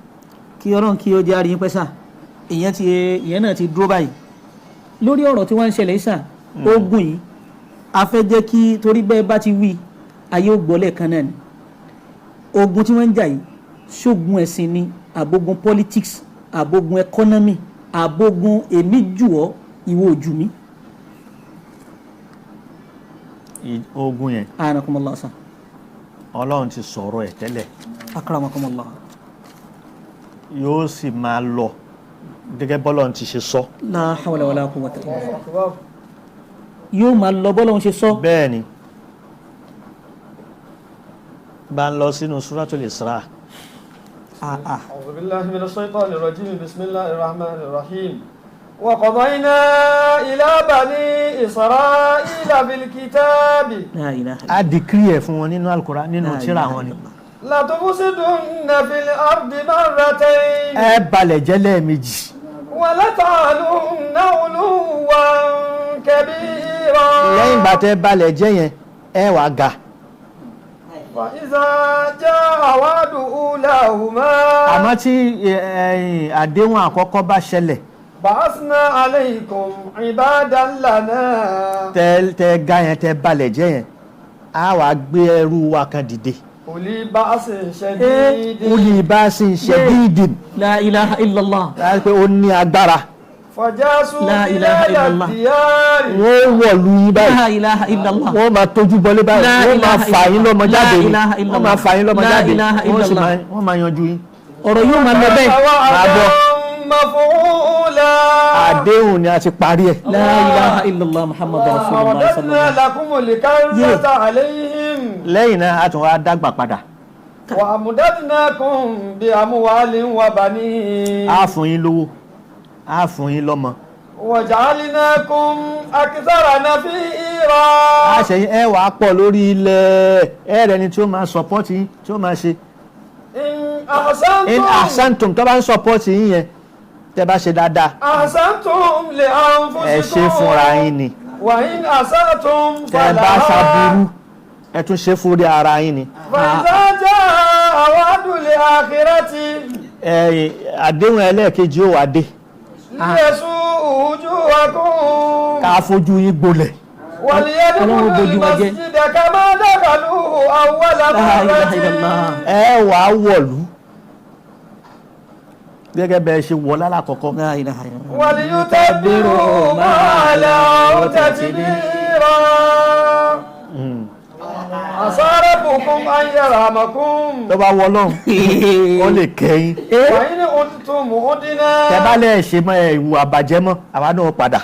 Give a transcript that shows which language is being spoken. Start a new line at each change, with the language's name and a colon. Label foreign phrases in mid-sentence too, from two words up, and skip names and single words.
Yoruba: kí ọlọ́run kí ó jẹ́ àríyìn pẹ́ sá ìyẹn náà ti dúró báyìí lórí ọ̀rọ̀ tí wọ́n ń ṣẹlẹ̀ sá ogun yìí a fẹ́ jẹ́ kí torí bẹ́ẹ̀ bá ti wí ayé ò gbọ́lẹ̀ kan náà ni ogun tí wọ́n ń jà yìí ṣógun ẹ̀sìn ni àbógun politics àbógun economy àbógun èmi jù ọ́ ìwọ ojú mi. ogun yẹn.
Arabic: أعانكم الله سا.
Yoruba: ọlọ́run ti sọ̀rọ̀ ẹ̀ tẹ́lẹ̀.
Arabic: akramakumullah.
Yoruba: yóò sì máa lọ gẹ́gẹ́ bọ́lọ́run ti ṣe sọ.
Arabic: لا حول ولا قوة إلا بالله.
Yoruba: yóò máa lọ bọ́lọ́run ṣe sọ. bẹ́ẹ̀ ni bá ń lọ sínú suratul Isra.
Arabic: أعوذ بالله من الشيطان الرجيم بسم الله الرحمن الرحيم وقضينا إلى بني إسرائيل في الكتاب la ilaha
Yoruba: a dìkírì ẹ̀ fún wọn nínú Al-Qur'an nínú tírà wọn ni.
Arabic: لتفسدن في الأرض مرتين
Yoruba: ẹ balẹ̀ jẹ́ lẹ́ẹ̀mejì.
Arabic: ولتعلن علوا كبيرا.
Yoruba: lẹ́yìn ìgbà tẹ́ balẹ̀ jẹ́ yẹn ẹ wàá ga.
Arabic: فإذا جاء وعد أولاهما
Yoruba: àmọ́ tí àdéhùn àkọ́kọ́ bá ṣẹlẹ̀
Arabic: بعثنا عليكم عبادا لنا
Yoruba: tẹ ga yẹn tẹ balẹ̀ jẹ́ yẹn a wàá gbé ẹrú wa kan dìde.
Arabic: أولي بأس شديد أولي بأس شديد. لا إله إلا الله.
Yoruba: láti pé ó ní agbára.
Arabic: فجاسوا لا إله بلاد إلا الله. الديار
Yoruba: wọ́n wọ̀lú yín báyìí.
Arabic: لا إله إلا الله.
Yoruba: wọ́n máa tójú bọlé báyìí.
Arabic: La
Yoruba: wọ́n máa
Arabic: ilaha
Yoruba: fà yín lọ́mọ
Arabic: illallah.
Yoruba: jáde
Arabic: La
Yoruba: ni.
Arabic: إله إلا الله.
Yoruba: wọ́n máa fà yín lọ́mọ
Arabic: La
Yoruba: jáde.
Arabic: ilaha
Yoruba: wọ́n sì
Arabic: illallah.
Yoruba: wọ́n máa yanjú yín. ọ̀rọ̀ yóò máa lọ bẹ́ẹ̀.
Arabic: وعدا مفعولا
Yoruba: àdéhùn ni a ti parí ẹ̀.
Arabic: لا إله إلا الله محمد رسول الله ورددنا sallallahu لكم الكرة عليهم
Yoruba: lẹ́yìn náà a tún wá dàgbà padà.
Arabic: وأمددناكم بأموال وبنين
Yoruba: a fún yín lówó a fún yín lọ́mọ.
Arabic: وجعلناكم أكثر نفيرا
Yoruba: a ṣe yín ẹ wàá pọ̀ lórí ilẹ̀ ẹ rẹ̀ ni tí ó máa sọpọ́tì yín tí ó máa ṣe.
Arabic: إن in أحسنتم
Yoruba: ahsantum tó bá ń sọpọ́tì yín yẹn tẹ́ bá ṣe dáadáa
Arabic: أحسنتم
Yoruba: ẹ ṣe fúnra
Arabic: لأنفسكم
Yoruba: yín ni.
Arabic: وإن أسأتم
Yoruba: tẹ́ bá ṣàbùrú ẹ tún ṣe fúnra ara yín ni.
Arabic: فإذا جاء وعد الآخرة
Yoruba: àdéhùn ẹlẹ́ẹ̀kejì ó wà dé
Arabic: ليسوء وجوهكم
Yoruba: ká fojú yín gbolẹ̀.
Arabic: وليدخلوا المسجد كما دخلوه أول لا إله مرة illallah.
Yoruba: ẹ wàá wọ̀lú gẹ́gẹ́ bẹ́ẹ̀ ṣe wọ̀ lálàkọ́kọ́.
Arabic: لا إله إلا الله. وليتبروا ما علوا تتبيرا عسى ربكم أن يرحمكم
Yoruba: tó bá wọ lọ́hùn ó lè kẹ́yìn.
Arabic: وإن عدتم عدنا
Yoruba: tẹ́ bá lẹ́ẹ̀ ṣe mọ́ ìwù àbàjẹ́ mọ́ àwa náà padà.